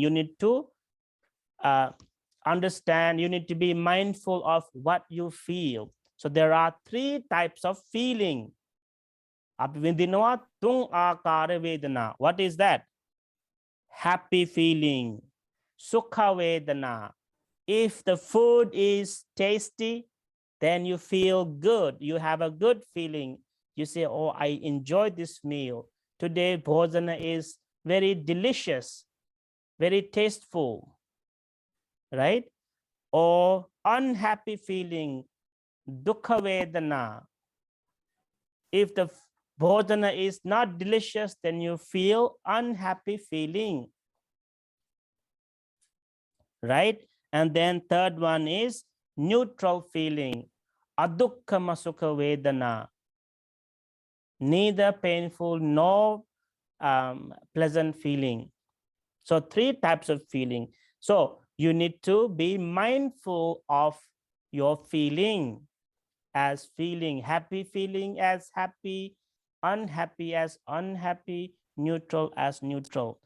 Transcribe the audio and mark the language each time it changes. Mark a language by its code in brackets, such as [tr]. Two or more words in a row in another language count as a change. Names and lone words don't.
[en] You need to understand, you need to be mindful of what you feel. So there are 3 types of feeling. What is that? Happy feeling, [pi] sukha vedana. [en] If the food is tasty, then you feel good. You have a good feeling. You say, oh, I enjoyed this meal. Today, bhojana is very delicious, very tasteful, right? Or unhappy feeling, [pi] dukkha vedana. [en] If the bhodana is not delicious, then you feel unhappy feeling, right? And then third one is neutral feeling, [pi] adukkha sukha vedana, [en] neither painful nor pleasant feeling. So three types of feeling. So you need to be mindful of your feeling, as feeling, happy feeling as happy, unhappy as unhappy, neutral as neutral.